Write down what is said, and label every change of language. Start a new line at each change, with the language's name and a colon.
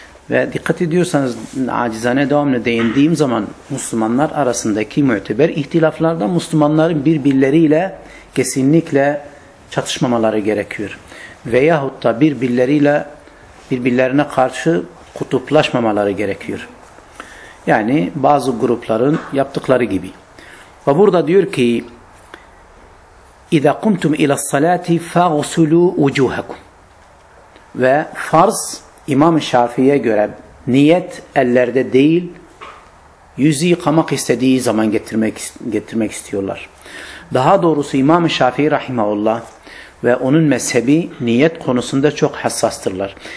Turkish: Ve dikkat ediyorsanız acizane devamlı değindiğim zaman Müslümanlar arasındaki müteber ihtilaflarda Müslümanların birbirleriyle kesinlikle çatışmamaları gerekiyor. Veyahut da birbirlerine karşı kutuplaşmamaları gerekiyor. Yani bazı grupların yaptıkları gibi. Ve burada diyor ki
Arabic: اِذَا قُمْتُمْ اِلَى الصَّلَاةِ فَغْسُلُوا وُجُوهَكُمْ.
Turkish: Ve farz İmam-ı Şafii'ye göre niyet ellerde değil, yüzü yıkamak istediği zaman getirmek istiyorlar. Daha doğrusu İmam-ı Şafii rahimahullah ve onun mezhebi niyet konusunda çok hassastırlar.